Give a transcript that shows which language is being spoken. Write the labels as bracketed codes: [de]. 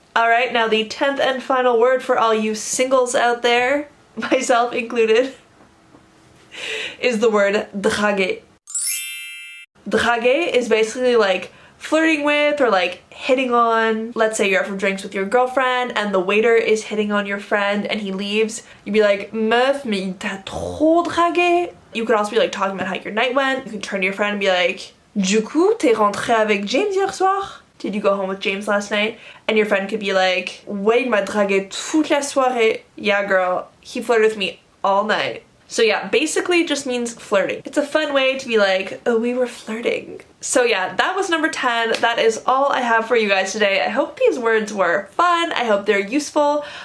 [en] Alright, now the 10th and final word for all you singles out there, myself included, is the word draguer. Draguer is basically like flirting with or like hitting on. Let's say you're out for drinks with your girlfriend and the waiter is hitting on your friend and he leaves. You'd be like, [fr] meuf, mais il t'a trop dragué. [en] You could also be like talking about how your night went. You can turn to your friend and be like, [fr] du coup, t'es rentré avec James hier soir? [en] Did you go home with James last night? And your friend could be like, [fr] ouais, il m'a dragué toute la soirée. [en] Yeah, girl, he flirted with me all night. So yeah, basically it just means flirting. It's a fun way to be like, oh, we were flirting. So yeah, that was number 10. That is all I have for you guys today. I hope these words were fun. I hope they're useful.